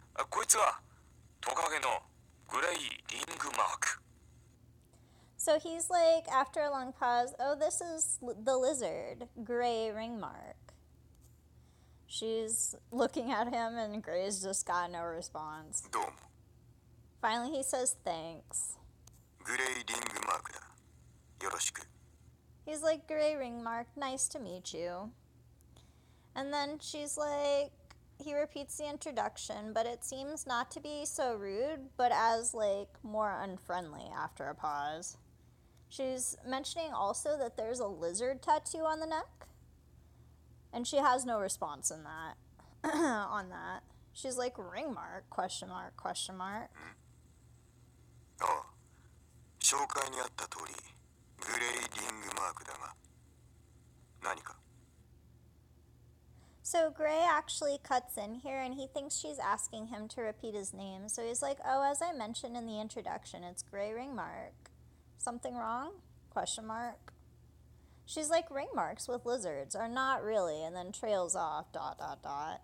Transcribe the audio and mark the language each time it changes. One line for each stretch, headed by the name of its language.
Japanese: こいつはトカゲのグレイリングマーク。
English: So he's like, after a long pause, oh, this is the lizard, Gray Ringmark. She's looking at him and Gray's just got no response.
Japanese: どうも。
English: Finally he says thanks.
Japanese: グレイリングマークだ。よろしく。
English: He's like, Gray Ringmark, nice to meet you. And then she's like, he repeats the introduction, but it seems not to be so rude, but as like more unfriendly after a pause. She's mentioning also that there's a lizard tattoo on the neck. And she has no response in that. On that. She's like, ring mark, question mark, question mark.
Japanese: ああ、紹介にあった通り、グレイリングマークだが、何か?
English: So Gray actually cuts in here and he thinks she's asking him to repeat his name. So he's like, oh, as I mentioned in the introduction, it's Gray Ringmark. Something wrong? Question mark. She's like, ring marks with lizards are not really, and then trails off, ...